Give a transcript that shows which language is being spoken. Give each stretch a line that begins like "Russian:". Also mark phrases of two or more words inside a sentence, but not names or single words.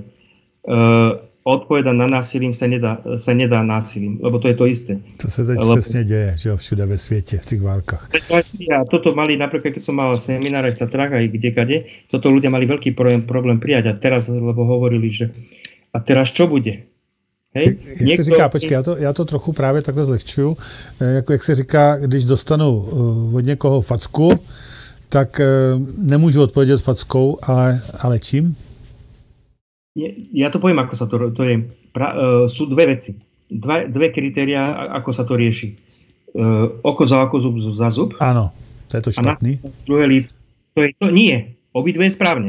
Slovak: Odpovedať na násilím sa nedá násilím, lebo to je to isté.
Czech: To sa teď přesne deje, že všude ve svete, v tých válkach.
Slovak: A toto mali, napríklad keď som mal semináre v Tatrách aj kdekade, toto ľudia mali veľký problém prijať a teraz, lebo hovorili, že a teraz čo bude? Hej?
Czech: Jak se říká, počkej, já to trochu právě takhle zlehčuju, jak se říká, když dostanu od někoho facku, tak nemůžu odpovědět fackou, ale čím?
Slovak: Ja to poviem, ako sa to je. Sú dve veci. Dve kritériá, ako sa to rieši. Oko za oko, zub za zub. Áno, to je to špatný. Druhé líce. To nie. Obidve je správne.